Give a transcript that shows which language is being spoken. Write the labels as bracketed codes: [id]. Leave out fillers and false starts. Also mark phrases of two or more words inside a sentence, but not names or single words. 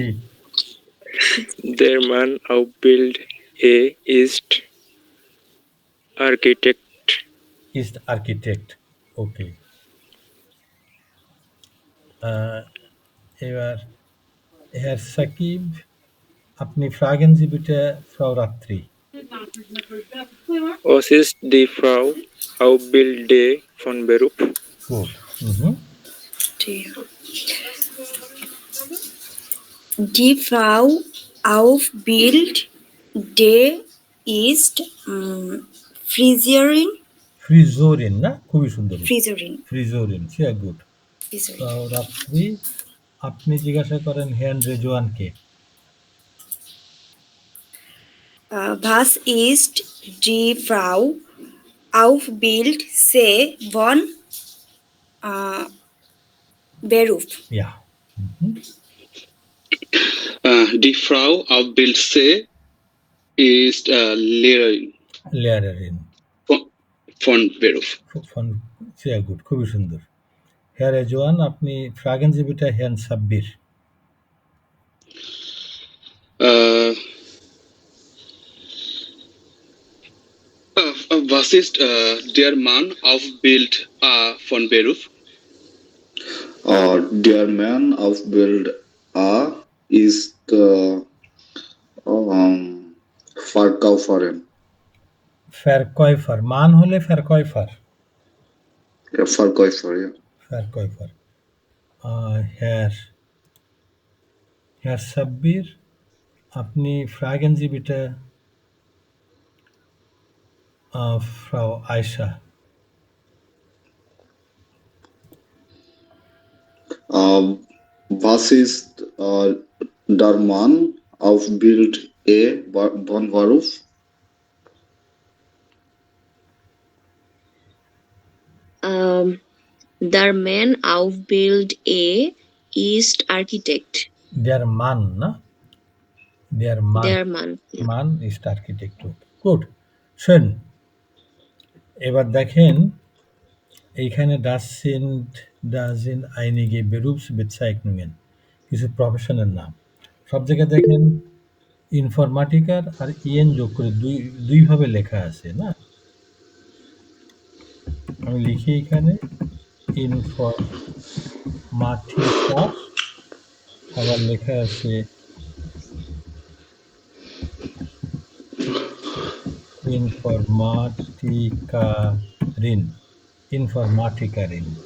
[de] Der Mann auf Bild A ist Architect. ist Architekt. ওকে। এবার হ্যার সাকিব, আপনি ফ্রাগেন Sie bitte Frau Ratri. Was ist die Frau auf Bild D von Beruf? Gut. Mhm. Die Frau auf Bild D ist Friseurin. [bn] ফ্রিজোরিন, না? খুবই সুন্দর। [de] Friseurin. ফ্রিজোরিন, sehr gut. Friseurin. Frau Ratri, [bn] আপনি জিজ্ঞাসা করেন Herrn রেজওয়ানকে। [de] Was ist die Frau auf Bild C von Beruf? Ja. Mhm. Die Frau auf Bild C ist Lehrerin Lehrerin von Beruf. von, sehr gut, [bn] খুবই সুন্দর। Herr রেজওয়ান, আপনি [de] fragen Sie bitte Herrn [bn] সাব্বির। [de] Was ist der Mann auf Bild A von Beruf? Der Mann auf Bild A ist Verkäuferin. Verkäufer, [bn] মান হলে Verkäufer. [de] Ja, Verkäufer, ja. Verkäufer. Herr সাব্বির, আপনি fragen Sie bitte Frau Aisha. Was ist der Mann auf Bild A von Beruf? Der Mann auf Bild A ist Architect. Der Mann, না? Der Mann. Der Mann. Ja. Mann ist Architect. Gut. Schön. [bn] এবার দেখেন এইখানে [de] da sind einige Berufsbezeichnungen, [bn] কিছু প্রফেশনের নাম। সব জায়গায় দেখেন ইনফরমাটিকার আর ইএন যোগ করে দুই ভাবে লেখা আছে, না? আমি লিখি এখানে ইনফরমাটিকার, আবার লেখা আছে ইনফরমাটিকারিন।